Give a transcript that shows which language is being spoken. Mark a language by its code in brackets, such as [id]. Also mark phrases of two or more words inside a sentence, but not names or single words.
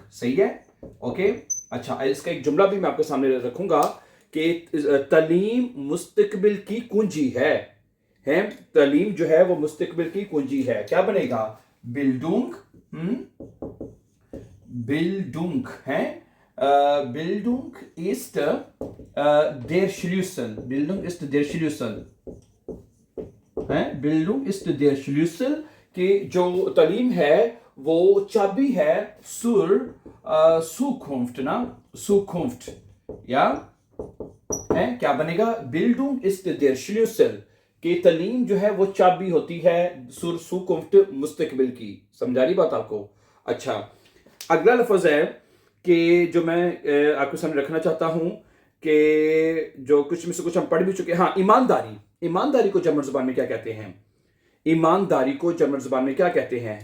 [ur] صحیح ہے۔ اوکے. اچھا، اس کا ایک جملہ بھی میں آپ کے سامنے رکھوں گا کہ تعلیم مستقبل کی کنجی ہے. تعلیم جو ہے وہ مستقبل کی کنجی ہے. کیا بنے گا؟ بلڈونگ۔ بلڈونگ ہے. [de] Bildung ist der Schlüssel. Bildung ist der Schlüssel. [ur] ہے [de] Bildung ist der Schlüssel [ur] کہ جو تعلیم ہے وہ چابی ہے [de] zur Zukunft [ur] نا Zukunft یا ہے۔ کیا بنے گا? [de] Bildung ist der Schlüssel [ur] کہ تعلیم جو ہے وہ چابی ہوتی ہے [de] zur Zukunft [ur] مستقبل کی. سمجھا رہی بات آپ کو? اچھا، اگلا لفظ ہے کہ جو میں آپ کے سامنے رکھنا چاہتا ہوں کہ جو کچھ میں سے کچھ ہم پڑھ بھی چکے ہیں. ہاں، ایمانداری. ایمانداری کو جرمن زبان میں کیا کہتے ہیں؟ ایمانداری کو جرمن زبان میں کیا کہتے ہیں?